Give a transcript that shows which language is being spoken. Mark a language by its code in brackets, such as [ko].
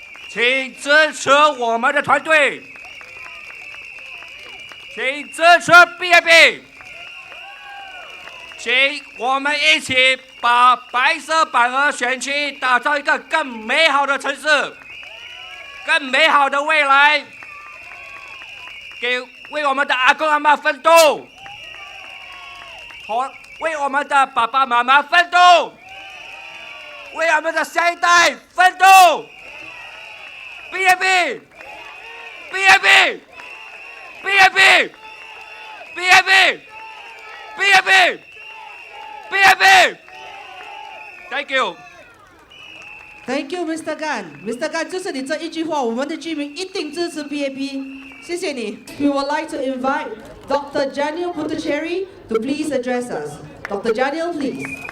[zh] 请支持我们的团队，请支持 PAP， 请我们一起把白色板鹅选区打造一个更美好的城市，更美好的未来，为我们的阿公阿嬷奋斗。为我们的爸爸妈妈奋斗，为我们的下一代奋斗。 [en] PAP PAP PAP PAP PAP PAP Thank you. Thank you, Mr. Gan. Mr. [zh] Gan， 就是你这一句话，我们的居民一定支持 PAP。谢谢你。 [en] We would like to invite Dr. Janiel Puthucheary to please address us. Dr. Janiel, please.